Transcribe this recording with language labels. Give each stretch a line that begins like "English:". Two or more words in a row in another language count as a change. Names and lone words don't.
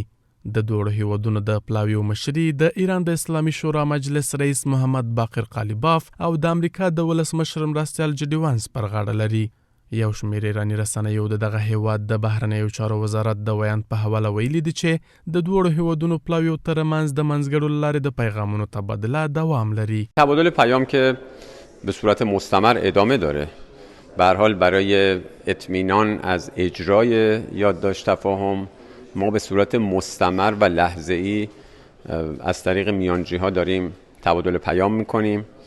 Pashto: د دواړو هیوادونو د پلاویو مشري د ایران د اسلامي شورا مجلس رئیس محمد باقر قالیباف او د امریکا د ولسمشر مرستیال جي ډي وینس پر غاړه لري. یو شمېر ایراني رسنیو د دغه هیواد د بهرنیو چارو وزارت د ویان په حواله ویلي دي چې د دوړو هیوادونو پلاویو ترمنځ د منځګړو له لارې د پیغامونو تبادله دوام لري.
Persian: تبادل پیام که به صورت مستمر ادامه داره. به هر حال برای اطمینان از اجرای یادداشت تفاهم ما به صورت مستمر و لحظه‌ای از طریق میانجی‌ها داریم تبادل پیام می‌کنیم.